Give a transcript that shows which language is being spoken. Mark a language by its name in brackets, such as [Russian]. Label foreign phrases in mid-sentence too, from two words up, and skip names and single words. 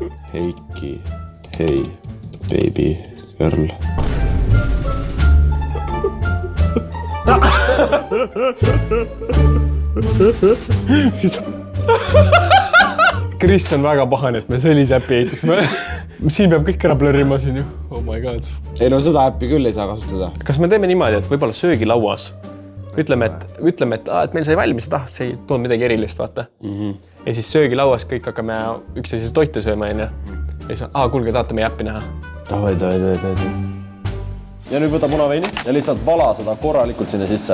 [Estonian] Heiki. Hei, [English] baby girl. [Estonian] Kris on väga pahane, et me sellise äppi ehitasime. Siin peab kõik ära blurrima siin ju. [English] Oh my god. [Estonian] Ei no seda äppi küll ei saa kasutada. Kas me teeme niimoodi, et võib-olla söögilauas ütleme, et meil sai valmis, et see ei toonud midagi erilist, vaata. Ja siis söögilauas kõik hakkame üksteise toite sööma, ja siis kuulge, tahate meie äppi näha. Davai. Ja nüüd võta punaveini ja lihtsalt vala seda korralikult sinna sisse.